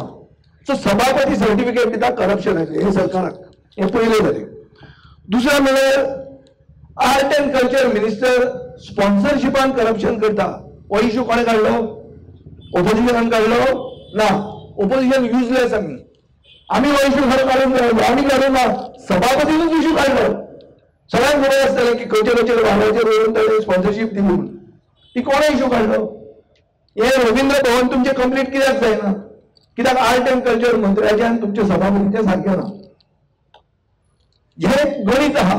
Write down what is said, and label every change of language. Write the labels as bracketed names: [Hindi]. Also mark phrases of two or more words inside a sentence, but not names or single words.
[Konkani] सो सभापती सर्टिफिकेट दिता करप्शन हे सरकाराक, हें पयलें जालें. दुसरें म्हळ्यार [English] art and culture minister [Konkani] स्पॉन्सरशिपान करप्शन करता हो इश्यू कोणे काढलो? ओपोजिशनान काढलो ना. [English] opposition useless [Konkani] आम्ही हो इश्यू खरं काढून राहिलो. आम्ही काढून ना, सभापतीनच इश्यू काढलो. सगळ्यांक खबर आसतलें की खंयचे खंयचे वाड्याचेर वरून ताणें स्पॉन्सरशीप दिली म्हणून. ती कोणे इश्यू काढलो? हे रवींद्र भवन तुमचे कंप्लीट कित्याक जायना? कित्याक [English] art and culture [Konkani] मंत्र्याचे आनी तुमचे सभापतीचे सारखे ना. हे गणित आहा.